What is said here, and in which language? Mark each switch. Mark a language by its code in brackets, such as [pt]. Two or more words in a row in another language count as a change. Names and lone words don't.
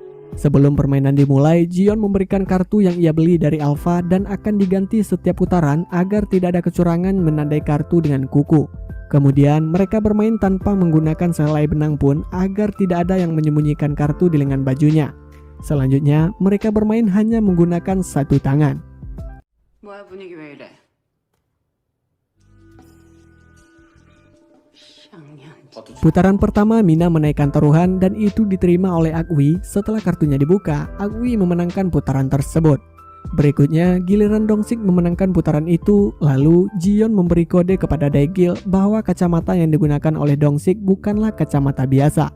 [id] Sebelum permainan dimulai, Jion memberikan kartu yang ia beli dari Alpha dan akan diganti setiap putaran agar tidak ada kecurangan menandai kartu dengan kuku. Kemudian mereka bermain tanpa menggunakan sehelai benang pun agar tidak ada yang menyembunyikan kartu di lengan bajunya. Selanjutnya, mereka bermain hanya menggunakan satu tangan. [ko] 뭐야 분위기 왜 이래? 샹냥. [id] Putaran pertama, Mina menaikkan taruhan dan itu diterima oleh Agwi. Setelah kartunya dibuka, Agwi memenangkan putaran tersebut. Berikutnya, giliran Dongsik memenangkan putaran itu, lalu Jion memberi kode kepada Daegil bahwa kacamata yang digunakan oleh Dongsik bukanlah kacamata biasa.